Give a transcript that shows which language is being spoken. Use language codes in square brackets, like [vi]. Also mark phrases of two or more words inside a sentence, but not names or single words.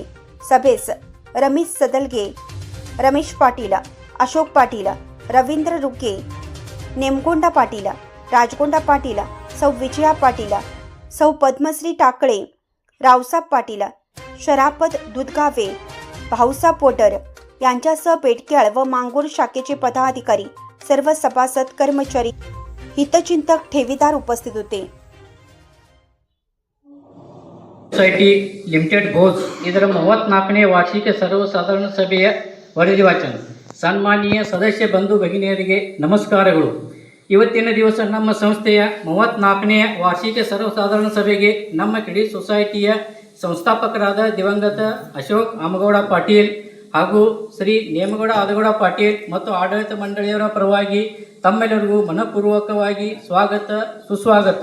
[mr] सभेस रमेश सदलगे, रमेश पाटील, अशोक पाटील, रवींद्र रुके, नेमगोंडा पाटील, राजगोंडा पाटील, सौ विजया पाटील, सौ पद्मश्री टाकळे, रावसाब पाटील, शरापत दुधगावे, भाऊसाब पोटर यांच्यासह बेटक्याळ व मांगूर शाखेचे पदाधिकारी, सर्व सभासद, कर्मचारी, हितचिंतक, ठेवीदार उपस्थित होते। [en] Society Limited [kn] ಗೋಸ್ ಇದರ 34ನೇ ವಾರ್ಷಿಕ ಸರ್ವಸಾಧಾರಣ ಸಭೆಯ ವರದಿ ವಾಚನ। ಸನ್ಮಾನೀಯ ಸದಸ್ಯ ಬಂಧು ಭಗಿನಿಯರಿಗೆ ನಮಸ್ಕಾರಗಳು। ಇವತ್ತಿನ ದಿವಸ ನಮ್ಮ ಸಂಸ್ಥೆಯ 34ನೇ ವಾರ್ಷಿಕ ಸರ್ವಸಾಧಾರಣ ಸಭೆಗೆ ನಮ್ಮ [en] credit society [kn] ಸಂಸ್ಥಾಪಕರಾದ ದಿವಂಗತ ಅಶೋಕ್ ಆಮಗೌಡ ಪಾಟೀಲ್ ಹಾಗೂ ಶ್ರೀ ನೇಮಗೌಡ ಆದಗೌಡ ಪಾಟೀಲ್ ಮತ್ತು ಆಡಳಿತ ಮಂಡಳಿಯವರ ಪರವಾಗಿ ತಮ್ಮೆಲ್ಲರಿಗೂ ಮನಪೂರ್ವಕವಾಗಿ ಸ್ವಾಗತ ಸುಸ್ವಾಗತ।